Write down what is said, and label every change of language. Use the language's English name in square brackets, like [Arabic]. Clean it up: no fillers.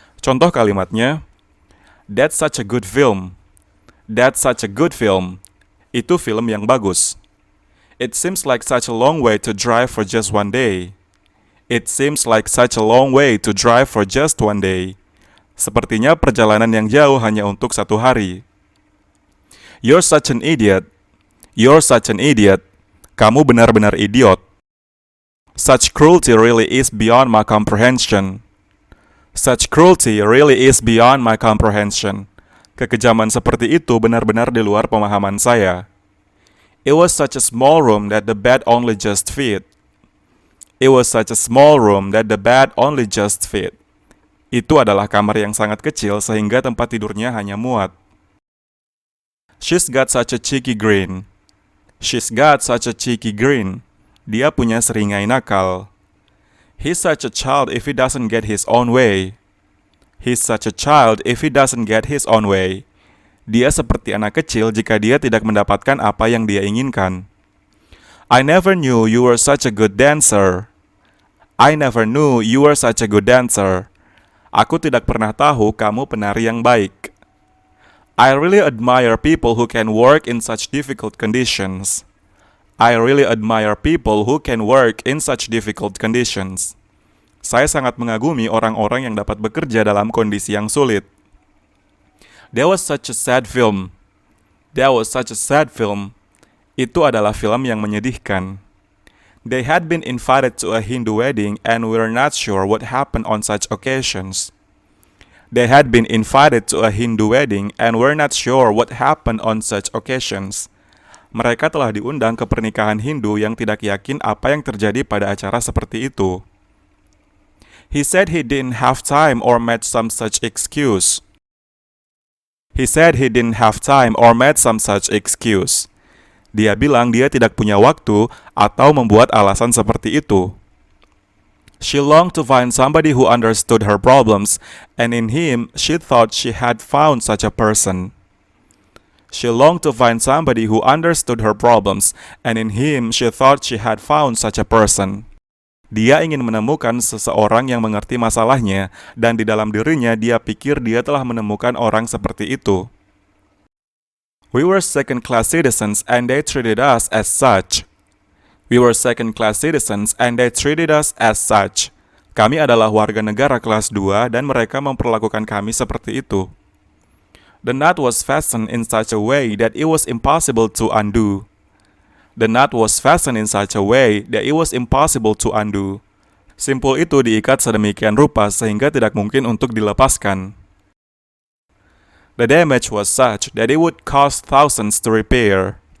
[Indonesian] Contoh kalimatnya, [English] That's such a good film. That's such a good film. [Indonesian] Itu film yang bagus. [English] It seems like such a long way to drive for just one day. It seems like such a long way to drive for just one day. [Indonesian] Sepertinya perjalanan yang jauh hanya untuk satu hari. [English] You're such an idiot. You're such an idiot. [Indonesian] Kamu benar-benar idiot. [English] Such cruelty really is beyond my comprehension. Such cruelty really is beyond my comprehension. [Indonesian] Kekejaman seperti itu benar-benar di luar pemahaman saya. [English] It was such a small room that the bed only just fit. It was such a small room that the bed only just fit. [Indonesian] Itu adalah kamar yang sangat kecil sehingga tempat tidurnya hanya muat. [English] She's got such a cheeky grin. She's got such a cheeky grin. [Indonesian] Dia punya seringai nakal. [English] He's such a child if he doesn't get his own way. He's such a child if he doesn't get his own way. [Indonesian] Dia seperti anak kecil jika dia tidak mendapatkan apa yang dia inginkan. [English] I never knew you were such a good dancer. I never knew you were such a good dancer. [Indonesian] Aku tidak pernah tahu kamu penari yang baik. [English] I really admire people who can work in such difficult conditions. I really admire people who can work in such difficult conditions. [Indonesian] Saya sangat mengagumi orang-orang yang dapat bekerja dalam kondisi yang sulit. [English] That was such a sad film. That was such a sad film. [Indonesian] Itu adalah film yang menyedihkan. [English] They had been invited to a Hindu wedding and we're not sure what happened on such occasions. They had been invited to a Hindu wedding and we're not sure what happened on such occasions. [Indonesian] Mereka telah diundang ke pernikahan Hindu yang tidak yakin apa yang terjadi pada acara seperti itu. [English] He said he didn't have time or made some such excuse. He said he didn't have time or made some such excuse. [Indonesian] Dia bilang dia tidak punya waktu atau membuat alasan seperti itu. [English] She longed to find somebody who understood her problems, and in him she thought she had found such a person. She longed to find somebody who understood her problems, and in him she thought she had found such a person. [Indonesian] Dia ingin menemukan seseorang yang mengerti masalahnya, dan di dalam dirinya dia pikir dia telah menemukan orang seperti itu. [English] We were second-class citizens and they treated us as such. We were second-class citizens and they treated us as such. [Indonesian] Kami adalah warga negara kelas 2 dan mereka memperlakukan kami seperti itu. [English] The knot was fastened in such a way that it was impossible to undo. The knot was fastened in such a way that it was impossible to undo. [Indonesian] Simpul itu diikat sedemikian rupa sehingga tidak mungkin untuk dilepaskan. [English] The damage was such that it would cost thousands to repair.